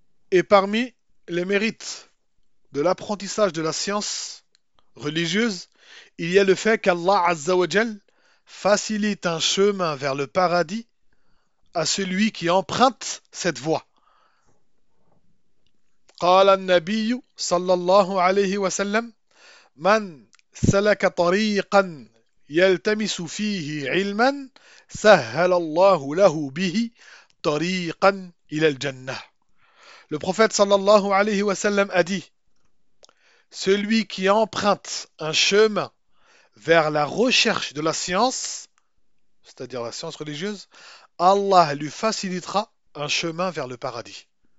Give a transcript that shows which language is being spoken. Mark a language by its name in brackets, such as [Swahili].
[French] Et parmi les mérites de l'apprentissage de la science religieuse, il y a le fait qu'Allah Azzawajal facilite un chemin vers le paradis à celui qui emprunte cette voie. [Arabic] قال النبي صلى الله عليه وسلم من سلك طريقا يلتمس فيه علما سهل الله له به طريقا إلى الجنة. [French] Le prophète sallallahu alayhi wa sallam a dit: Celui qui emprunte un chemin vers la recherche de la science, c'est-à-dire la science religieuse, Allah lui facilitera un chemin vers le paradis.